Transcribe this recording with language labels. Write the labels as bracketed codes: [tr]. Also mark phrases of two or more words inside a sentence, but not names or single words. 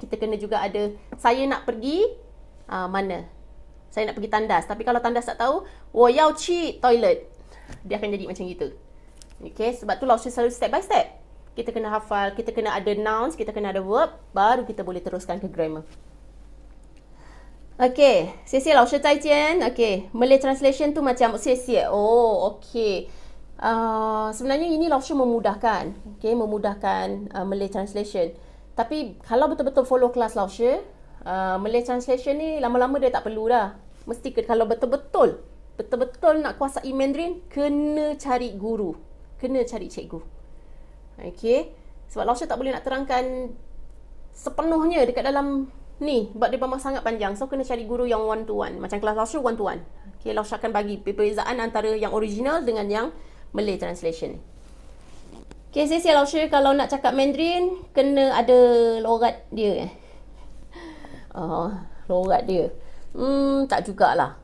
[ms] Kita kena juga ada, saya nak pergi mana? Saya nak pergi tandas. Tapi kalau tandas tak tahu, [zh] 我要去 toilet. [ms] Dia akan jadi macam gitu. Okay, sebab tu Lao Shi selalu [en] step by step. [ms] Kita kena hafal, kita kena ada nouns, kita kena ada verb, baru kita boleh teruskan ke grammar. [zh] Okay, 谢谢老师再见. [ms] Okay, [en] Malay translation [ms] tu macam 谢谢. Oh, okay. Sebenarnya ini Lao Shi memudahkan. Okay, memudahkan [en] Malay translation. [ms] Tapi kalau betul-betul follow kelas Lao Shi, [en] Malay translation [ms] ni lama-lama dia tak perlu dah. Mesti kalau betul-betul nak kuasai Mandarin, kena cari guru. Kena cari cikgu. Okay. Sebab Lao Shi tak boleh nak terangkan sepenuhnya dekat dalam ni. Sebab dia memang sangat panjang. So, kena cari guru yang [en] one to one. [ms] Macam kelas Lao Shi [en] one to one. [ms] Okay, Lao Shi akan bagi perbezaan antara yang original dengan yang [en] Malay translation. [ms] Okay, saya Lao Shi kalau nak cakap Mandarin, kena ada logat dia. Logat dia. Tak jugalah.